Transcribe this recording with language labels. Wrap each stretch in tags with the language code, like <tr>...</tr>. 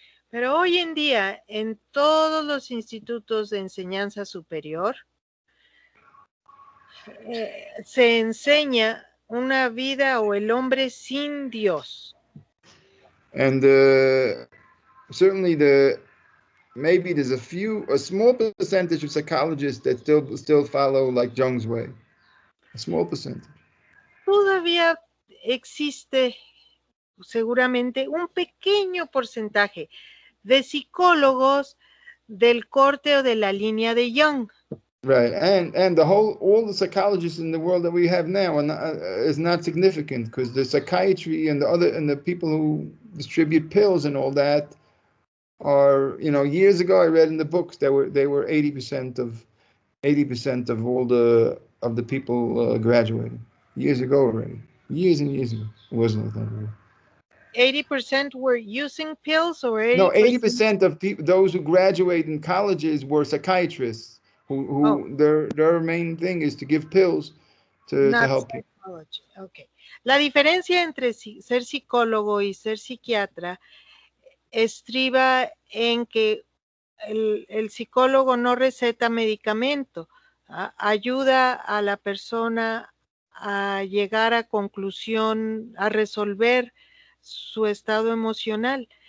<es>Pero hoy en día, en todos los institutos de enseñanza superior, se enseña una vida o el hombre sin Dios.</es> <en>And certainly maybe there's a small percentage of psychologists that still follow like Jung's way. A small percentage.</en> <es>Todavía existe seguramente un pequeño porcentaje de psicólogos del corte o de la línea de Jung.</es> <en>Right, and all the psychologists in the world that we have now is not significant, because the psychiatry and the people who distribute pills and all that are, years ago I read in the books they were 80% of all the people graduating years ago already, years and years ago. It wasn't like that. 80% were using pills, or 80%? No, 80% of people, those who graduate in colleges, were psychiatrists who their main thing is to give pills to help people. Okay.</en> <es>La diferencia entre ser psicólogo y ser psiquiatra estriba en que el psicólogo no receta medicamento, ayuda a la persona a llegar a conclusión, a resolver su estado emocional.</es>